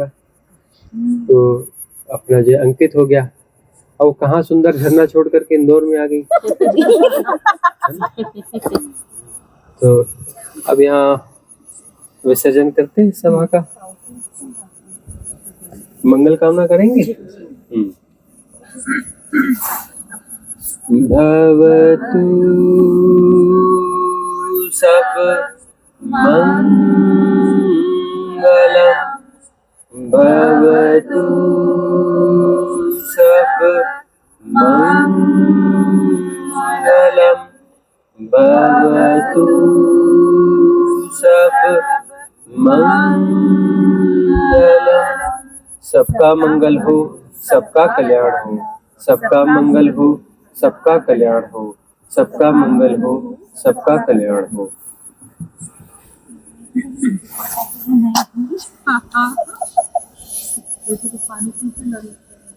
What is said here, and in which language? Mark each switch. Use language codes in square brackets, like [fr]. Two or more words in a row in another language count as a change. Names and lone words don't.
[hi] तो अपना जो अंकित हो गया, और वो कहाँ सुंदर झरना छोड़ करके इंदौर में आ गई। तो अब यहाँ विसर्जन करते हैं सभा का, मंगल कामना करेंगे। [pi] भवतु सब मंगलम, भवतु सब मंगलम, भवतु सब मंगलम। [hi] सबका मंगल हो, सबका कल्याण हो, सबका मंगल हो, सबका कल्याण हो, सबका मंगल हो, सबका कल्याण हो।